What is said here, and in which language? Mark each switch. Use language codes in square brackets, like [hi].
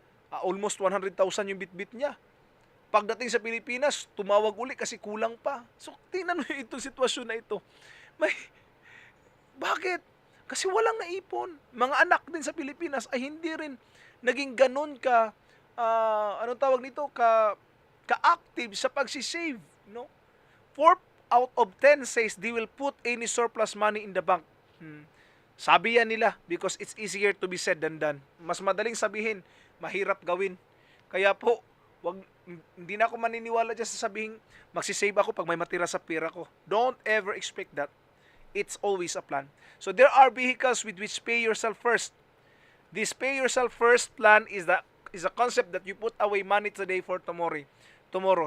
[tl] Almost 100,000 yung bit-bit niya. Pagdating sa Pilipinas, tumawag uli kasi kulang pa. So, tingnan mo itong sitwasyon na ito. Bakit? Kasi walang naipon. Mga anak din sa Pilipinas ay hindi rin naging ganun ka, anong tawag nito, ka-active sa pagsisave, no? [en] 4 out of 10 says they will put any surplus money in the bank. [tl] Sabi yan nila [en] because it's easier to be said than done. [tl] Mas madaling sabihin, mahirap gawin. Kaya po, hindi na ako maniniwala dyan sa sabihin, magsisave ako pag may matira sa pera ko. [en] Don't ever expect that. It's always a plan. So there are vehicles with which pay yourself first. This pay yourself first plan is a concept that you put away money today for tomorrow.